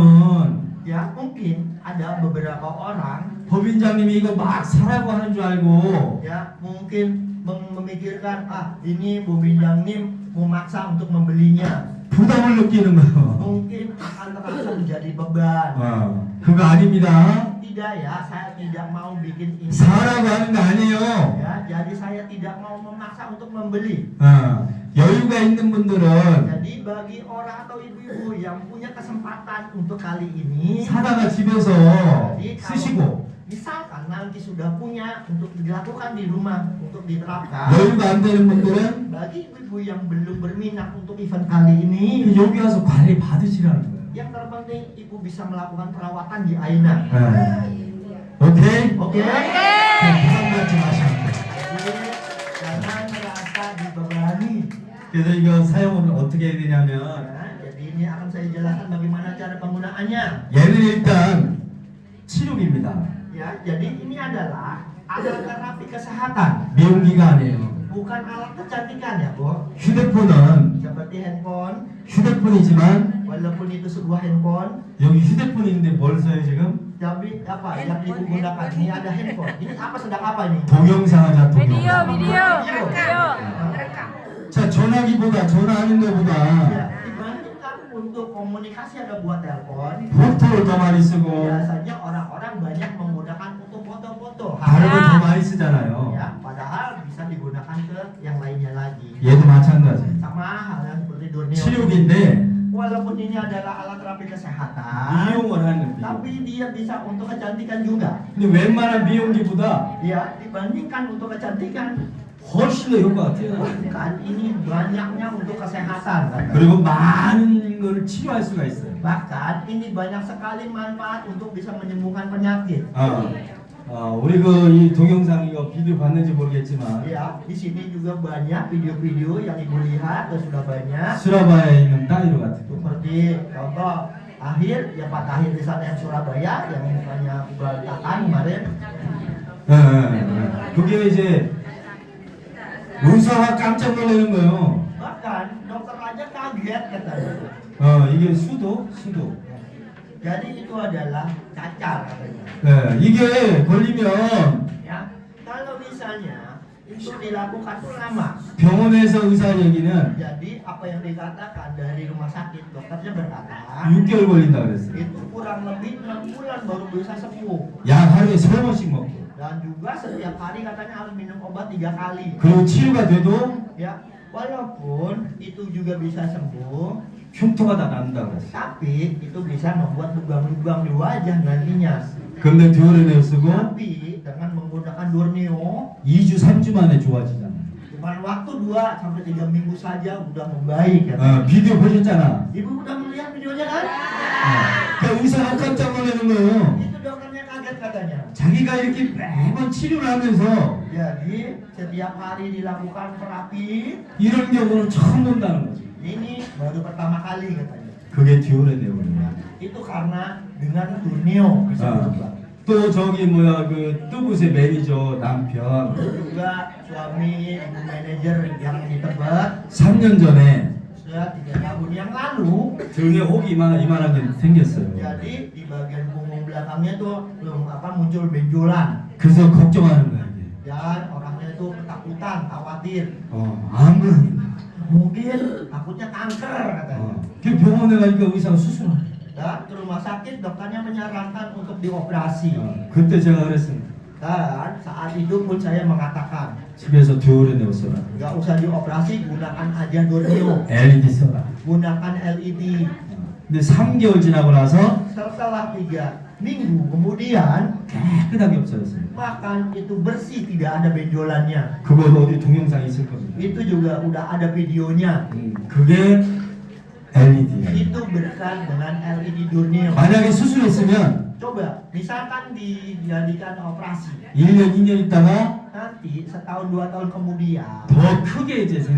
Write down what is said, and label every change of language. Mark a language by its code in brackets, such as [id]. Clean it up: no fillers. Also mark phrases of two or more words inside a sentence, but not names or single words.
[id] Ya, mungkin ada beberapa orang [ko] 법인장님이 이거 막 사라고 하는 줄 알고 [id] ya mungkin memikirkan ini Bu Binjang Nim memaksa untuk membelinya, [ko] 부담을 느끼는 거예요. [id] mungkin akan terasa menjadi beban. [ko] 그거 아닙니다. [id] Tidak ya, saya tidak mau bikin ini. [ko] 사라고 하는 거 아니에요. [id] Ya, jadi saya tidak mau memaksa untuk membeli. [ko] 여유가 있는 분들은 [id] Jadi bagi orang atau ibu-ibu yang punya kesempatan untuk kali ini, [ko] 사다가 집에서 [id] jadi [ko] 쓰시고 [id] kalau misalkan nanti sudah punya untuk dilakukan di rumah untuk diterapkan, [ko] 여유가 안 되는 분들은 [id] bagi ibu-ibu yang belum berminat untuk event kali ini, [ko] 여기 와서 관리 받으시라는 거예요. [id] yang terpenting ibu bisa melakukan perawatan di Aina. [ko] 오케이? [id] Oke? [ko] 부담 갖지 마시면 돼요. [id] Jadi jangan merasa dibebani. [ko] 그래서 이거 사용을 어떻게 해야 되냐면 [id] Ya, jadi ini akan saya jelaskan bagaimana cara penggunaannya. [ko] 얘는 일단 치료기입니다. [id] Ya, jadi ini adalah alat terapi kesehatan, [ko] 미용기가 아니에요. [id] bukan alat kecantikan ya, Bu. [ko] 휴대폰은 [id] Seperti handphone, [ko] 휴대폰이지만 [id] walaupun itu sebuah handphone, [ko] 여기 휴대폰인데 뭘 써요 지금? [id] tapi apa yang ibu gunakan? Ini ada handphone. Ini apa sedang apa ini? [ko] 동영상하자 [id] Video, [ko] 동영상. [id] video. [ko] 자 전화기보다 전화하는 것보다 [id] Ya, dibandingkan untuk komunikasi ada buat telepon, [ko] 포토를 더 많이 쓰고 [id] biasanya orang-orang banyak menggunakan untuk foto-foto. [ko] 다른 거 더 많이 쓰잖아요. [id] Ya, padahal bisa digunakan ke yang lainnya lagi. [ko] 얘도 마찬가지. [id] Sama halnya seperti Dorneo. [ko] 치료기인데 [id] Walaupun ini adalah alat terapi kesehatan, [ko] 미용을 하는 미용. [id] tapi dia bisa untuk kecantikan juga. [ko] 근데 웬만한 미용기보다 [id] Ya, dibandingkan untuk kecantikan, [ko] 훨씬 더 효과가 뛰어나요. [id] kan ini banyaknya untuk kesehatan. Kan? [ko] 그리고 많은 걸 치료할 수가 있어요. [id] Bahkan ini banyak sekali manfaat untuk bisa menyembuhkan penyakit. [ko] 우리 그 이 동영상 이거 비디오 봤는지 모르겠지만 [id] Ya, di sini juga banyak video-video yang ibu lihat dan sudah banyak. [ko] 수라바에 있는 따이로 같은 거. [id] Seperti contoh Tahir, ya Pak Tahir di sana yang Surabaya yang mukanya berantakan kemarin. [ko] 그게 이제 의사가 깜짝 놀라는 거예요. [id] Bahkan dokter aja kaget katanya. [ko] 이게 수도. [id] Jadi itu adalah cacar katanya. [ko] 이게 걸리면 [id] Ya, kalau misalnya itu dilakukan tuh lama. [ko] 병원에서 의사 얘기는 [id] Jadi apa yang dikatakan dari rumah sakit dokternya berkata [ko] 6개월 걸린다 그랬어요. [id] itu kurang lebih 6 bulan baru bisa sembuh. [ko] 약 하루에 3번씩 먹고. [id] Dan juga setiap hari katanya harus minum obat 3 kali. [ko] 그리고 치료가 돼도 [id] Ya, walaupun itu juga bisa sembuh, [ko] 흉터가 다 난다 그랬어요. [id] tapi itu bisa membuat lubang-lubang di wajah nantinya. [ko] 근데 듀오렌을 쓰고 [id] Tapi dengan menggunakan Dorneo, [ko] 2주 3주 만에 좋아지잖아. [id] cuma waktu 2 sampai 3 minggu saja udah membaik. Ya. [ko] 비디오 보셨잖아. [id] Ibu udah melihat videonya kan? [ko] 그 의사가 깜짝 놀라는 거예요. [id] Itu dokternya kaget katanya. [ko] 자기가 이렇게 매번 치료를 하면서 [id] Jadi setiap hari dilakukan terapi, [ko] 이런 경우는 처음 본다는 거지. [id] ini baru pertama kali katanya. [ko] 그게 듀오렌이에요. [id] Itu karena dengan Dorneo bisa berubah. [ko] 또 저기 뭐야 그 뚜붓의 매니저 남편 [id] Juga suami ibu manajer yang di Tebet [ko] 3년 전에 [id] sudah 3 tahun yang lalu, [ko] 등에 혹이 이만하게 생겼어요. [id] jadi di bagian punggung belakangnya tuh belum muncul benjolan. [ko] 그래서 걱정하는 거야 이게. [id] Dan orangnya itu ketakutan, khawatir. [ko] 안 그러니까. [id] Mungkin takutnya kanker katanya. [ko] 그 병원에 가니까 의사가 수술을. [id] Dan ke rumah sakit dokternya menyarankan untuk dioperasi. [ko] 그때 제가 그랬습니다. [id] Dan saat itu pun saya mengatakan, [ko] 집에서 듀오렌을 써라. [id] nggak usah dioperasi, gunakan aja Dorneo, [ko] LED 써라. [id] gunakan LED. [ko] 근데 3개월 지나고 나서 [id] Setelah 3 minggu kemudian, [ko] 깨끗하게 없어졌어요. [id] bahkan itu bersih, tidak ada benjolannya. [ko] 그거 어디 동영상 있을 겁니다. [id] Itu juga udah ada videonya. [ko] 그게 LED. [id] Itu berkat dengan LED Dorneo. [ko] 만약에 수술했으면 [id] Coba, misalkan dijadikan operasi, [ko] 1년, 2년 있다가 [id] nanti setahun 2 tahun kemudian [ko] 더 크게 이제 생겨요.